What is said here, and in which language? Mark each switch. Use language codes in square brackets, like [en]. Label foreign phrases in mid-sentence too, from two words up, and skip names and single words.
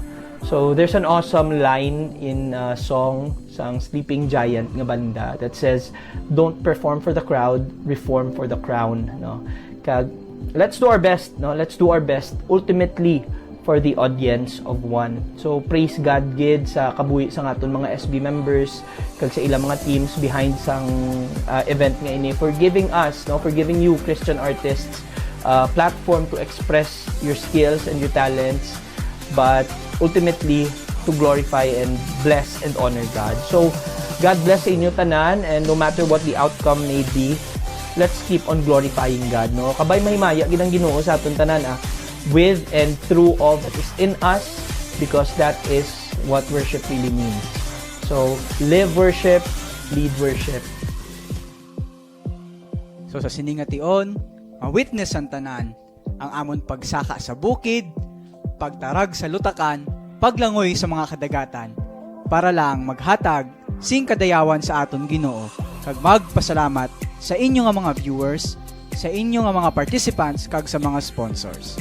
[en] So there's an awesome line in a song sang Sleeping Giant [hil] nga banda [en] that says, "Don't perform for the crowd, reform for the crown." No? Kag let's do our best, no? Let's do our best ultimately for the audience of one. So praise God [hil] gid sa kabuhi sa aton mga [en] SB members [hil] kag sa ilang mga [en] teams behind [hil] sang event nga ini [en] for giving us, no, for giving you Christian artists platform to express your skills and your talents, but ultimately to glorify and bless and honor God. So God bless [hil] sa inyo tanan, [en] and no matter what the outcome may be, let's keep on glorifying God, no? [hil] Kabay mahimaya gid ang Ginoo sa aton tanan [en] with and through all that is in us, because that is what worship really means. So live worship, lead worship. [hil] So sa siningation, ma-witness ang tanan ang amon pagsaka sa bukid, pagtarag sa lutakan, paglangoy sa mga kadagatan, para lang maghatag sing kadayawan sa aton Ginoo, kag magpasalamat sa inyo nga mga viewers, sa inyo nga mga participants, kag sa mga sponsors.